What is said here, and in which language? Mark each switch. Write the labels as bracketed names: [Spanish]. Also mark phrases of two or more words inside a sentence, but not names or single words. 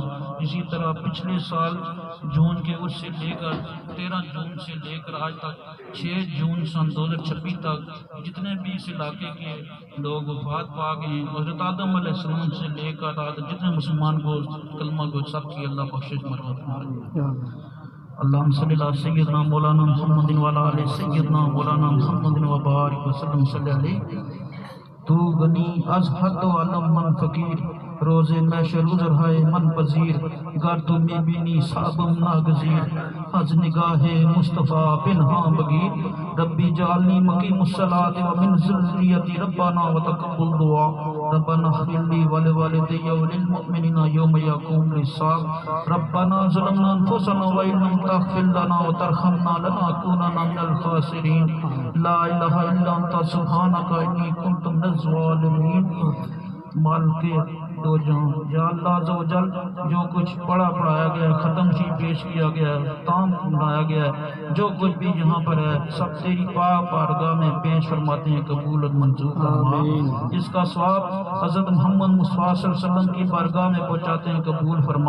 [Urdu] اسی طرح پچھلے سال جون کے اس سے لے کر 13 جون سے لے کر آج تک 6 جون سن 2026 تک جتنے بھی اس علاقے کے لوگ وفات پا گئے ہیں، حضرت آدم [Arabic] علیہ السلام [Urdu] سے لے کر جتنے مسلمان کو کلمہ کو سب کی اللہ بخشش مرحمت فرمائے۔ [Arabic] اللہم صلی اللہ سیدنا مولانا محمد وعلی آلہ سیدنا مولانا محمد وبارک وسلم صلی علیہ۔ [Persian] تو غنی از حد و علم من فقیر، روز محشر عذرہائے من پذیر، گر تو میں بینی صابم ناگزیر، از نگاہ مصطفیٰ پنہاں بگیر، [Arabic] ربی جعلنی مقیم الصلاۃ ومن ذریتی ربنا وتقبل دعا، ربنا اغفر لی ولوالدی وللمؤمنین یوم یقوم الحساب، ربنا ظلمنا انفسنا وان لم تغفر لنا وترحمنا لنکونن من الخاسرین، لا الہ الا انت سبحانک انی کنت من الظالمین۔ [Urdu] مالک دو جہاں، یا اللہ [Arabic] عز و جل [Urdu] جو کچھ پڑھایا گیا ہے، ختم شریف پیش کیا گیا ہے، تام بنایا گیا ہے، جو کچھ بھی یہاں پر ہے سب تیری پاک بارگاہ میں پیش فرماتے ہیں، قبول اور منظور فرما۔ اس کا ثواب حضرت محمد مصطفیٰ [Arabic] صلی اللہ علیہ وسلم [Urdu] کی بارگاہ میں پہنچاتے ہیں، قبول فرما۔